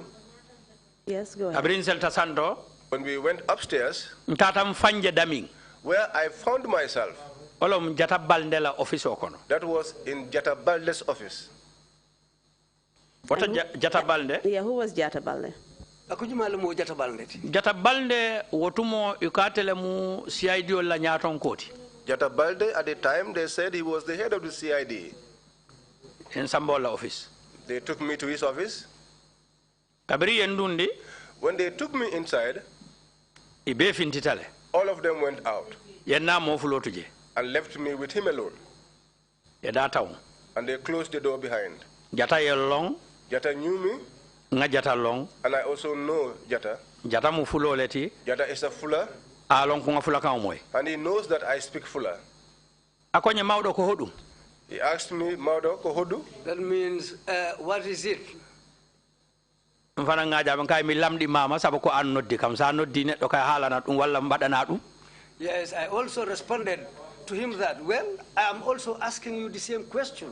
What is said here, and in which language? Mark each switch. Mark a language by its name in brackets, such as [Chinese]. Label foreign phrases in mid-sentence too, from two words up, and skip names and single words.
[English] Yes, go ahead. When we went upstairs, where I found myself, that was in Jata Balde's office. What Jata Balde? Yeah, who was Jata Balde? [Mandingo] Jata Balde wotumo ukatele mu CID la nyaton koti. [English] Jata Balde, at the time they said he was the head of the CID. In Sambola office. They took me to his office. [Mandingo] Kabiri endundi. [English] When they took me inside, [Mandingo] ibe fintitale. [English] All of them went out. [Mandingo] Yenna mo fulotuje. [English] And left me with him alone. [Mandingo] Yedata. [English] And they closed the door behind. [Mandingo] Jata yelong. [English] Jata knew me. [Mandingo] Nga Jata long. [English] And I also know Jata. [Mandingo] Jata mu fulo leti. [English] Jata is a Fuller. [Mandingo] Along kunga fula ka moy. [English] And he knows that I speak Fuller. [Mandingo] Akonye [Fula] maudo ko hodum. [English] He asked me, [Fula] Maudo Kohodu? [English] That means, what is it? Yes, I also responded to him that, well, I am also asking you the same question.